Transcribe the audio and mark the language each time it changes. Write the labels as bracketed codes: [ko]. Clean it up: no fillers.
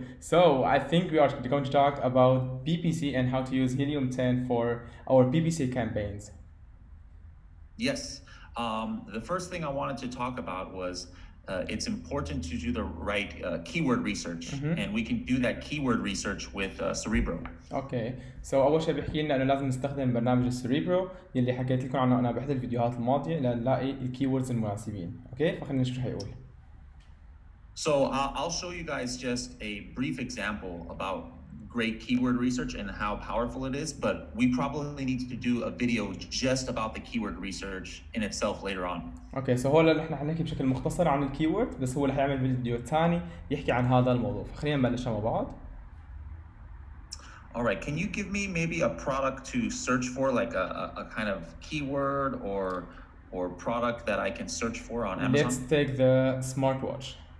[en] So I think we are going to talk about PPC and how to use Helium 10 for our PPC campaigns. Yes. The first thing I wanted to talk about was it's important to do the right keyword research, and we can do that keyword research with Cerebro. Okay. [ar] So أول شيء بيحكي لنا إنه لازم نستخدم برنامج السريبرو يلي حكيت لكم عنه أنا بإحدى الفيديوهات الماضية لنلاقي الكيوردز المناسبين. Okay. فخلينا نشوف شو حيقول. [en] So I'll show you guys just a brief example about great keyword research and how powerful it is, but we probably need to do a video just about the keyword research in itself later on. [ar] Okay, so هون نحن حنحكي بشكل مختصر عن الكيورد، بس هو اللي حيعمل فيديو ثاني يحكي عن هذا الموضوع. فخلينا نبلش مع بعض. [en] All right, can you give me maybe a product to search for, like a kind of keyword or product that I can search for on Amazon? Let's take the smartwatch.